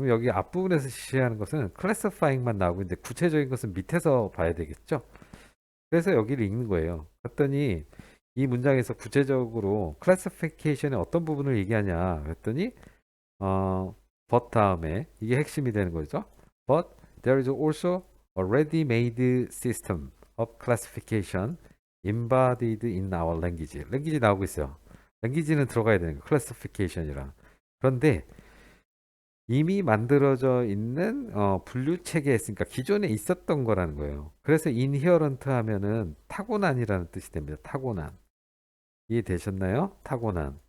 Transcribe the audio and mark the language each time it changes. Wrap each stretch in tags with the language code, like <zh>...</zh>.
<ko>그럼 여기 앞부분에서 지시하는 것은 classifying만 나오고 있는데 구체적인 것은 밑에서 봐야 되겠죠. 그래서 여기를 읽는 거예요. 그랬더니 이 문장에서 구체적으로 classification의 어떤 부분을 얘기하냐 그랬더니 but 다음에 이게 핵심이 되는 거죠.</ko> <en>But there is also a ready-made system of classification embodied in our language.</en> <ko>language 나오고 있어요. language는 들어가야 되는 거. classification이랑. 그런데 이미 만들어져 있는 분류 체계에 있으니까 기존에 있었던 거라는 거예요. 그래서 inherent 하면은 타고난이라는 뜻이 됩니다. 타고난. 이해되셨나요? 타고난.</ko>